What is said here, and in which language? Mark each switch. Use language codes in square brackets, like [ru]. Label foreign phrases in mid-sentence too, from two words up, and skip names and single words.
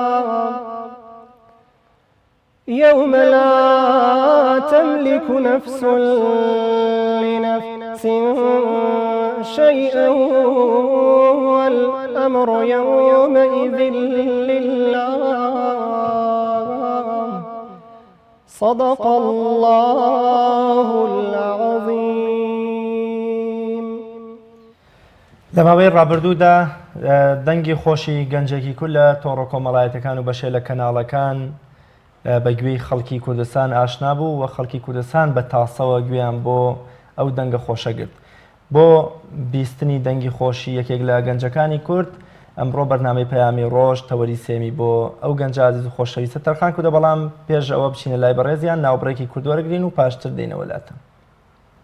[ar] يوم لا تملك نفس لنفس شيئا والأمر يومئذ لله. صدق الله العظيم. [ckb] لەماوەی ڕابردوودا دەنگی خۆشی گەنجێکی کورد لە تۆڕە کۆمەڵایەتەکان و بەشێ لە کەناڵەکان بەگوێی خەڵکی کوردستان ئاشنا بوو و خەڵکی کوردستان بە تاسەوە گوێیان بۆ ئەو دەنگە خۆشەگرت. بۆ بیستنی دەنگی خۆشی یەکێک لە گەنجەکانی کورد ئەمڕۆ بەرنامەی پەیامی ڕۆژ تەوەری سێمی بۆ ئەو گەنج عزیز و خۆشەویستە تەرخان کردە، بەڵام پێش ئەوە بچینە لای بەڕێزیان ناوبڕێکی کورد وەرەگرین و پاشتر دێنەوە لاتە.